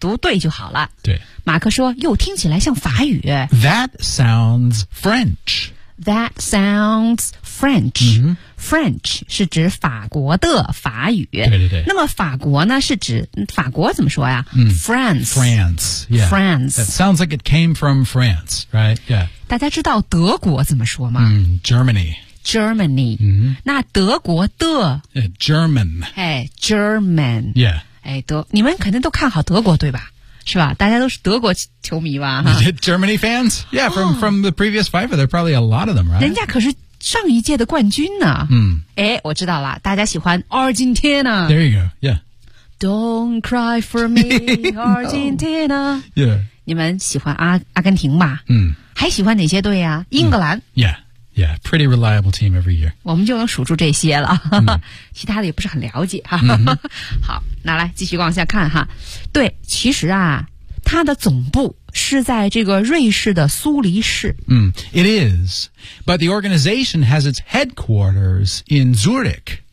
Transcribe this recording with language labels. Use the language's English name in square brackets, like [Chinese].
[Chinese] 读对就好了。对。马克说：“又听起来像法语。” [English] That sounds French. That sounds French.、 Mm-hmm. [Chinese] French 是指法国的法语。对对对。那么法国呢是指法国怎么说呀、嗯、 [English] France. France, yeah. France. That sounds like it came from France, right? Yeah. [Chinese] 大家知道德国怎么说吗、 [English] 嗯、Germany. Germany.、 Mm-hmm. [Chinese] 那德国的。 [English] Yeah, German. Hey, German. Yeah. [Chinese] 哎德你们肯定都看好德国对吧是吧大家都是德国球迷吧 [English] Germany fans? Yeah, from the previous FIFA, there are probably a lot of them, right? [Chinese] 人家可是上一届的冠军呢？嗯，哎，我知道了，大家喜欢 Argentina。 [English] There you go, yeah. Don't cry for me, Argentina. No. Yeah. [Chinese] 你们喜欢阿根廷吧？嗯。还喜欢哪些队呀、啊？英格兰。嗯、 [English] yeah, yeah, pretty reliable team every year. [Chinese] 我们就能数住这些了，其他的也不是很了解哈。嗯、好，那来继续往下看哈。对，其实啊，它的总部。是在这个瑞士的苏黎世。 [English] 嗯、it is. But the organization has its headquarters in Zurich.